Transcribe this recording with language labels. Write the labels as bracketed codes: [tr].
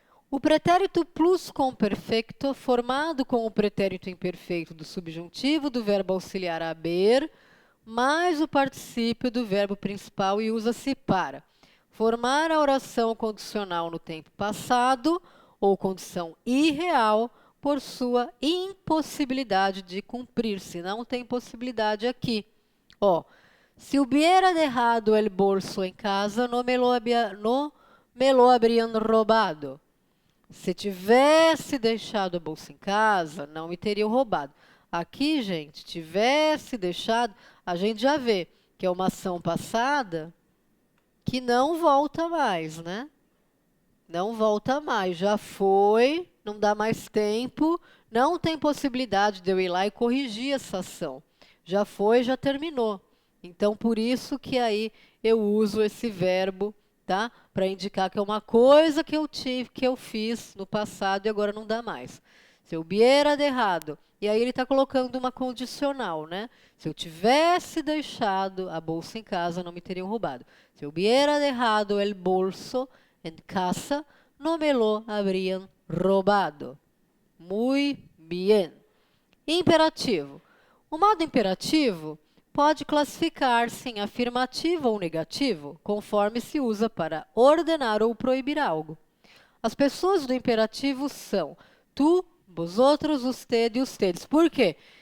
[pt] O pretérito plusquamperfeito, formado com o pretérito imperfeito do subjuntivo do verbo auxiliar haber, mais o particípio do verbo principal e usa-se para formar a oração condicional no tempo passado ou condição irreal por sua impossibilidade de cumprir-se. Não tem possibilidade aqui. [es] Ó, se hubiera dejado el bolso em casa, no me lo habrían robado. [pt] Se tivesse deixado a bolsa em casa, não me teriam roubado. Aqui, gente, tivesse deixado, a gente já vê que é uma ação passada que não volta mais, né? Não volta mais, já foi, não dá mais tempo, não tem possibilidade de eu ir lá e corrigir essa ação. Já foi, já terminou. Então, por isso que aí eu uso esse verbo, tá? Para indicar que é uma coisa que eu tive, que eu fiz no passado e agora não dá mais. Se eu [es] hubiera dejado, [pt] e aí ele está colocando uma condicional, né? Se eu tivesse deixado a bolsa em casa, não me teriam roubado. [es] Se eu hubiera dejado el bolso en casa, no me lo habrían robado. Muy bien. Imperativo. [pt] O modo imperativo pode classificar-se em afirmativo ou negativo, conforme se usa para ordenar ou proibir algo. As pessoas do imperativo são tu, vosotros, usted e ustedes. Por quê?